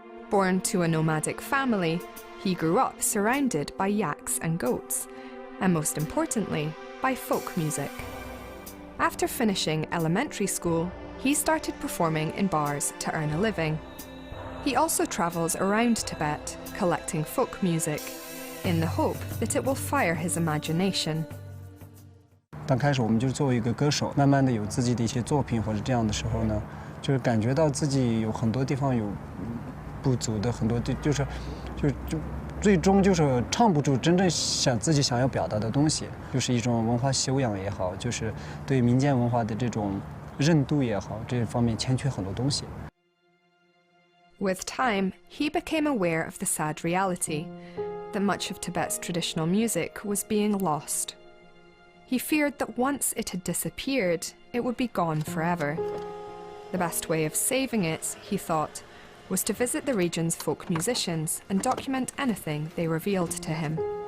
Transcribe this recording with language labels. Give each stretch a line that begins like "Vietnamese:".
English: Born to a nomadic family, he grew up surrounded by yaks and goats, and most importantly, by folk music. After finishing elementary school, he started performing in bars to earn a living. He also travels around Tibet, collecting folk music, in the hope that it will fire his imagination.
Chinese: 刚开始我们就是作为一个歌手，慢慢的有自己的一些作品或者这样的时候呢，就是感觉到自己有很多地方有不足的，很多就是最终就是唱不出真正自己想要表达的东西，就是一种文化修养也好，就是对民间文化的这种认度也好，这方面欠缺很多东西。
English: With time, he became aware of the sad reality that much of Tibet's traditional music was being lost. He feared that once it had disappeared, it would be gone forever. The best way of saving it, he thought, was to visit the region's folk musicians and document anything they revealed to him.